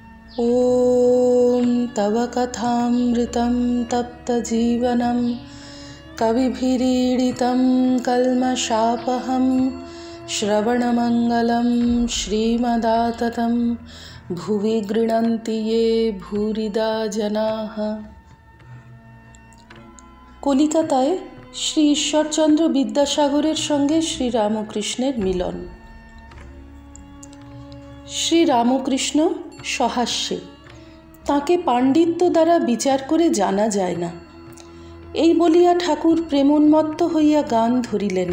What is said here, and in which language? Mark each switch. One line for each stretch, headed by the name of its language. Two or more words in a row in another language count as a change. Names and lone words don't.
Sanskrit: ॐ तव कथामृतं तप्तजीवनं कविभिरीडितं कल्मषापहं श्रवणमङ्गलं श्रीमदाततं भुवि गृह्णन्ति ये भूरिदा जनाः।
Bangla: কলিকাতায় শ্রী ঈশ্বরচন্দ্র বিদ্যাসাগরের সঙ্গে শ্রীরামকৃষ্ণের মিলন। শ্রীরামকৃষ্ণ সহাস্যে, তাঁকে পাণ্ডিত্য দ্বারা বিচার করে জানা যায় না, এই বলিয়া ঠাকুর প্রেমোন্মত্ত হইয়া গান ধরিলেন।